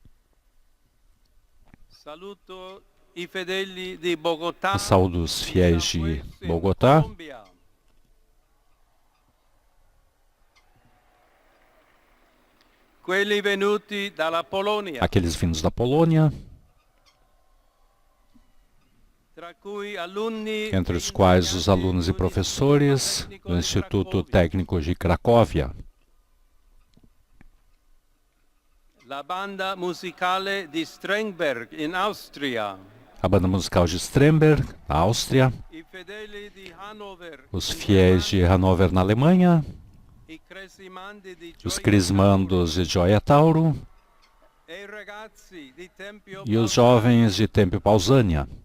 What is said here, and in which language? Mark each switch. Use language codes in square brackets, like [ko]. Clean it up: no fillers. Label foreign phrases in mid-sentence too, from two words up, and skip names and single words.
[pt] Saúdo os fiéis de Bogotá, aqueles vindos da Polônia, entre os quais os alunos e professores do Instituto Técnico de Cracóvia, [it] a banda musicale di Strengberg in Austria, [pt] a banda musical de Stremberg, na Áustria, os fiéis de Hannover, na Alemanha, os crismandos de Gioia Tauro e os jovens de Tempio Pausânia.